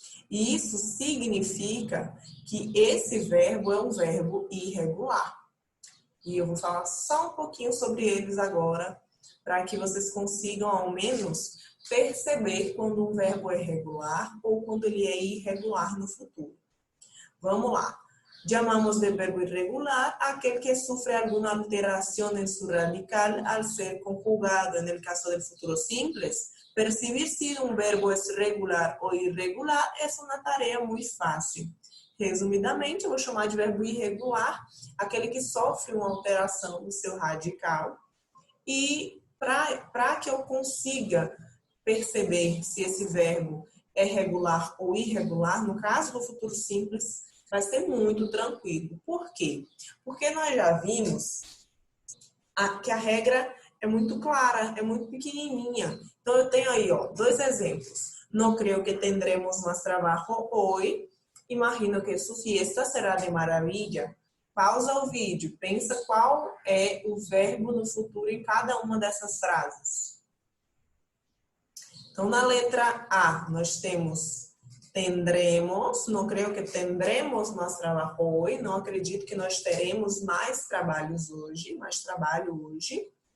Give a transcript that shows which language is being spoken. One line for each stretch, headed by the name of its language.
Portuguese: E isso significa que esse verbo é um verbo irregular. E eu vou falar só um pouquinho sobre eles agora, para que vocês consigam, ao menos, perceber quando um verbo é regular ou quando ele é irregular no futuro. Vamos lá.
Spanish: Llamamos de verbo irregular aquel que sufre alguna alteración en su radical al ser conjugado. En el caso del futuro simples, percibir si un verbo es regular
Portuguese: ou irregular é uma tarefa muito fácil. Resumidamente, eu vou chamar de verbo irregular aquele que sofre uma alteração no seu radical. E para que eu consiga perceber se esse verbo é regular ou irregular, no caso do futuro simples, vai ser muito tranquilo. Por quê? Porque nós já vimos que a regra é muito clara, é muito pequenininha. Então, eu tenho aí, ó, dois exemplos.
Spanish: No creo que tendremos más trabajo hoy. Imagino que su fiesta será de maravilla.
Portuguese: Pausa o vídeo, pensa qual é o verbo no futuro em cada uma dessas frases. Então, na letra A, nós temos tendremos, não creio que tendremos mais trabalho hoje, não acredito que nós teremos mais trabalhos hoje, mais trabalho hoje.